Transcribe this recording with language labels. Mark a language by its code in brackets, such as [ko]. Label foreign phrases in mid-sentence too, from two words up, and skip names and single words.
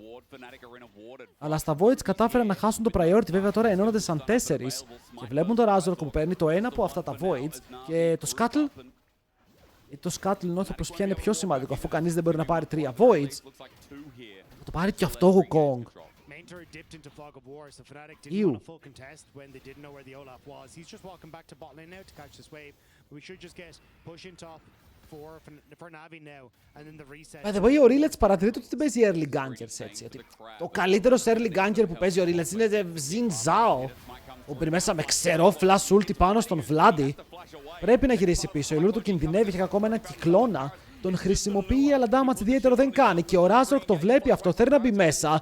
[el] Αλλά στα Voids κατάφεραν να χάσουν το priority. Βέβαια τώρα ενώνονται σαν 4 και βλέπουν το Razork που παίρνει το ένα από αυτά τα Voids και το Scuttle. Το Scuttle νιώθω πως πια είναι πιο σημαντικό αφού κανείς δεν μπορεί να πάρει 3 Voids. Θα το πάρει και αυτό ο Wukong. [en] Dipped into fog of war, so Fnatic didn't want a full contest when they didn't know where the Olaf was. He's just walking back to bot lane now to catch this wave. We should just get push in top for Navi now, and then the reset. By the way, [el] ο Rillets παρατηρείται ότι δεν παίζει [en] early gankers [el] έτσι. Ότι ο καλύτερος [en] early ganker [el] που παίζει ο Rillets είναι Xin Zhao. Ο μπει μέσα με ξερό [en] flash ulti [el] πάνω στον Vladi. Πρέπει να γυρίσει πίσω. Η Lulu του κινδυνεύει, έχει ακόμα ένα κυκλώνα. Τον χρησιμοποιεί, αλλά damage ιδιαίτερο δεν κάνει. Και ο Razork το βλέπει αυτό, θέλει να μπει μέσα.